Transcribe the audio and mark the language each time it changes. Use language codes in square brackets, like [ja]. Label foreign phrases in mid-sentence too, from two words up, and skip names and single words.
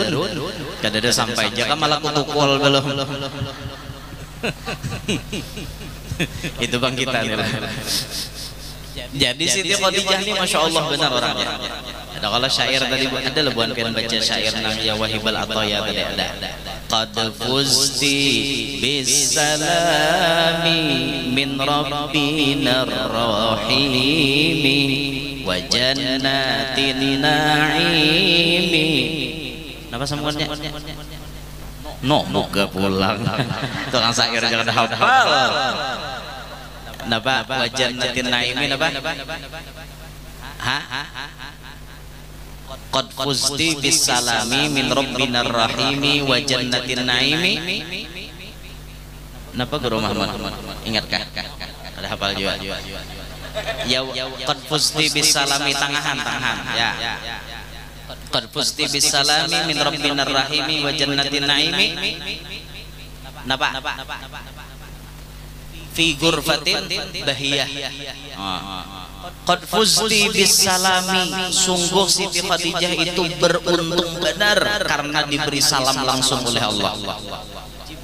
[bjn] Kadada sampai aja kan malah kutukul belum. Itu bang kita nih. Jadi Siti Khadijah ini masya Allah benar orangnya. Ada kalau syair tadi ada lebuan kan baca syair nang [ar] يا واهب العطايا [bjn] tadi ada. [ar] قد فزت بالسلام من ربنا الرحيم وجنة النعيم. [bjn] Napa sambungannya? No, moga pulang. Tukang syair jangan hafal. Napa [ar] وجنة النعيم [bjn] napa? [ar] قد فزت بالسلام من ربنا الرحيم وجنة النعيم. [bjn] Napa Guru Muhammad? Ingatkah? Ada hafal juga. [ar] يا قد فزت بالسلام tangahan ya. قد فزت بالسلام من ربنا الرحيم وجنة النعيم. Napa? في غرفة بهية. قد فزت بالسلام, [bjn] sungguh Siti Khadijah itu beruntung benar karena diberi salam langsung oleh Allah.